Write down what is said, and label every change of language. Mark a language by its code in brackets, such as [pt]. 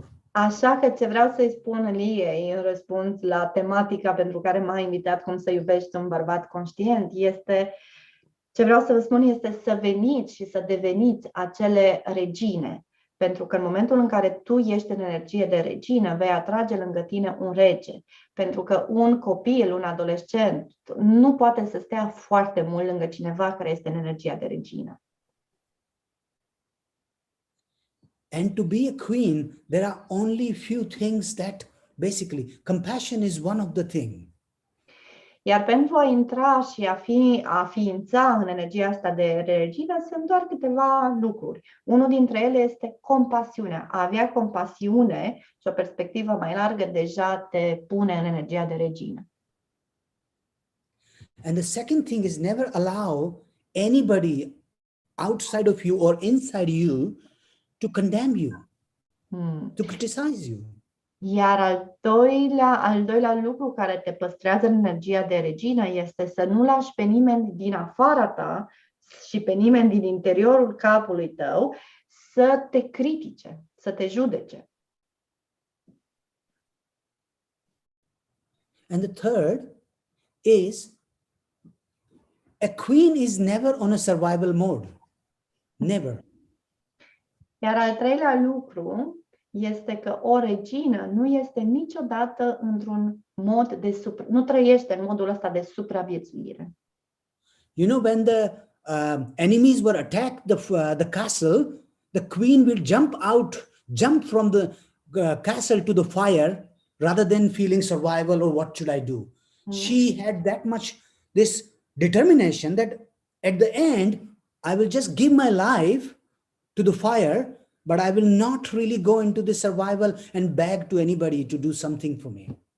[ro] Așa că ce vreau să-i spun Liei în răspuns la tematica pentru care m-a invitat, cum să iubești un bărbat conștient, ce vreau să vă spun este să veniți și să deveniți acele regine. Pentru că în momentul în care tu ești în energie de regină, vei atrage lângă tine un rege. Pentru că un copil, un adolescent, nu poate să stea foarte mult lângă cineva care este în energia de regină. [en] And to be a queen, there are only few things that basically, compassion is one of the things. [ro] Iar pentru a intra și a ființa în energia asta de regină sunt doar câteva lucruri. Unul dintre ele este compasiunea. A avea compasiune și o perspectivă mai largă deja te pune în energia de regină. [en] And the second thing is never allow anybody outside of you or inside you to condemn you, to criticize you. [ro] Iar al doilea lucru care te păstrează în energia de regină este să nu lași pe nimeni din afara ta și pe nimeni din interiorul capului tău să te critique, să te judece. [en] And the third is a queen is never on a survival mode. Never. [ro] Iar al treilea lucru este că o regină nu este niciodată într-un mod de nu trăiește în modul ăsta de supraviețuire. [en] You know, when the enemies were attacked the castle, the queen will jump from the castle to the fire rather than feeling survival or what should I do. She had that much this determination that at the end, I will just give my life to the fire, but I will not really go into the survival and beg to anybody to do something for me.